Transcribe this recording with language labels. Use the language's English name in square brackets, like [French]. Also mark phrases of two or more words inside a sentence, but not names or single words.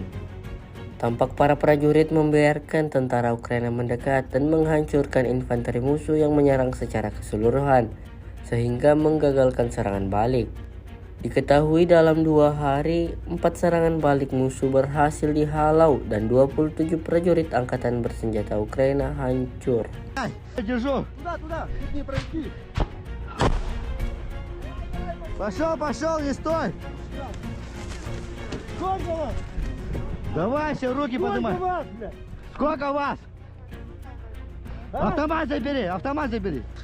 [Indonesian] Tampak para prajurit membiarkan tentara Ukraina mendekat dan menghancurkan infanteri musuh yang menyerang secara keseluruhan, sehingga menggagalkan serangan balik. Diketahui dalam 2 hari, 4 serangan balik musuh berhasil dihalau dan 27 prajurit angkatan bersenjata Ukraina hancur. [Russian] Пошел, не стой! Давай, все, руки поднимай. Сколько вас? Автомат забери.